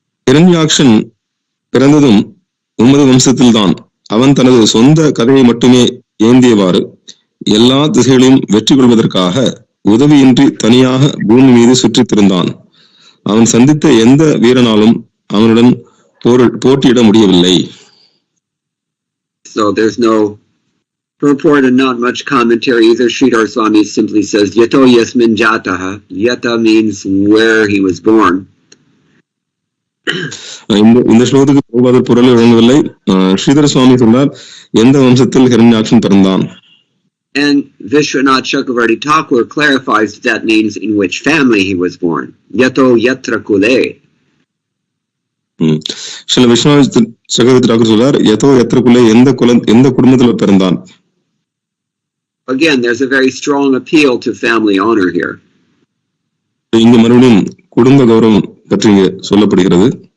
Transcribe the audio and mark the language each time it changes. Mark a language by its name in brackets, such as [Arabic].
[Tamil] ஹிரண்யாக்ஷன் பிறந்ததும் உமது வம்சத்தில்தான். அவன் தனது சொந்த கதையை மட்டுமே ஏந்தியவாறு எல்லா திசைகளையும் வெற்றி கொள்வதற்காக உதவியின்றி தனியாக பூமி மீது சுற்றித் திரிந்தான். அவன் சந்தித்த எந்த வீரனாலும் அவனுடன் போட்டியிட முடியவில்லை. [English] So there's no purport and not much commentary either. Sridhar Swami simply says [Sanskrit] yato yasmin jataha. [English] Yata means where he was born. [Tamil] இந்த ஸ்லோகத்துக்கு போகாத பொருள் வழங்கவில்லை. ஸ்ரீதர சுவாமி சொன்னார், எந்த வம்சத்தில் ஹிரண்யாக்ஷன் பிறந்தான். [English] And Vishwanath Chakravarti Thakur clarifies that means in which family he was born. [Sanskrit] Yato yatra kule. [Tamil] Sri Viswanath சக்கரவர்த்தி டாக்கர் சொல்றார், [Sanskrit] யதோ யத்ர குலே, [Tamil] எந்த குடும்பத்தில் பிறந்தான். [English] Again, there's a very strong appeal to family honor here. [Tamil] இங்க மறுபடியும் குடும்ப கௌரவம் பற்றி சொல்லப்படுகிறது.